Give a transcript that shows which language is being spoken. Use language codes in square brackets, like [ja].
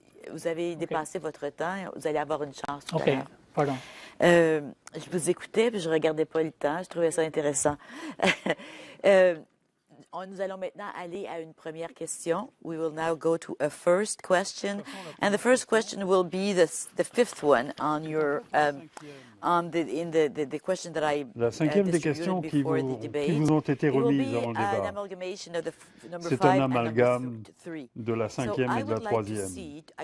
[fr] Vous avez dépassé votre temps, vous allez avoir une chance tout à l'heure. Pardon. Je vous écoutais, puis je ne regardais pas le temps. Je trouvais ça intéressant. Nous allons maintenant aller à une première question. [en] We will now go to a first question. And the first question will be the fifth one on your the question that I [fr] La cinquième des questions qui vous ont été remises avant le débat. C'est un amalgame de la cinquième et de la troisième.